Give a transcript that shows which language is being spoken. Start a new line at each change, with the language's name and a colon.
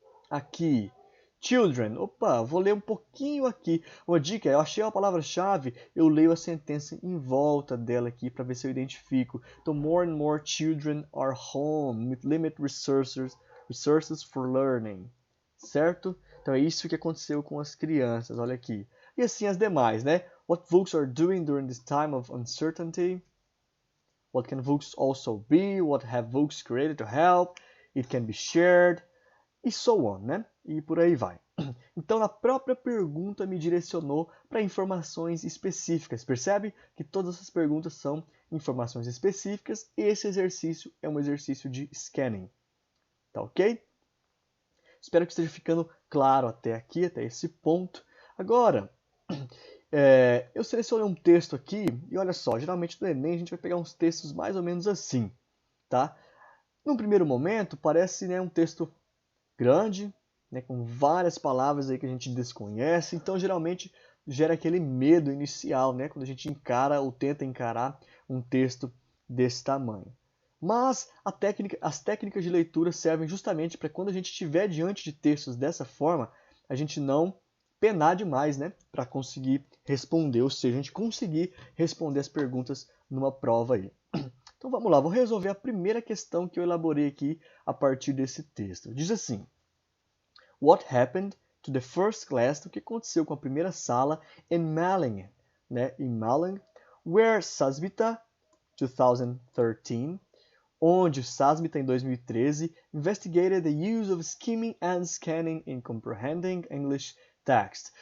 Portuguese: Aqui. Children. Opa, vou ler um pouquinho aqui. Uma dica, eu achei a palavra-chave, eu leio a sentença em volta dela aqui para ver se eu identifico.
English: Então, more and more children are home with limited resources for learning.
Portuguese: Certo? Então é isso que aconteceu com as crianças, olha aqui. E assim as demais, né?
English: What books are doing during this time of uncertainty? What can books also be? What have books created to help? It can be shared. E so on, né?
Portuguese: E por aí vai. Então, a própria pergunta me direcionou para informações específicas. Percebe que todas essas perguntas são informações específicas e esse exercício é um exercício de scanning. Tá ok? Espero que esteja ficando claro até aqui, até esse ponto. Agora, eu selecionei um texto aqui e olha só, geralmente no Enem a gente vai pegar uns textos mais ou menos assim, tá? Num primeiro momento, parece, né, um texto grande, né, com várias palavras aí que a gente desconhece, então geralmente gera aquele medo inicial, né, quando a gente encara ou tenta encarar um texto desse tamanho. Mas as técnicas de leitura servem justamente para quando a gente estiver diante de textos dessa forma, a gente não penar demais, né, para conseguir responder, ou seja, a gente conseguir responder as perguntas numa prova aí. Então vamos lá, vou resolver a primeira questão que eu elaborei aqui a partir desse texto. Diz assim:
English: What happened to the first class?
Portuguese: O que aconteceu com a primeira sala in Malling, né?
English: Em Malling, where Sasmita 2013,
Portuguese: onde Sasmita em 2013
English: investigated the use of skimming and scanning in comprehending English text.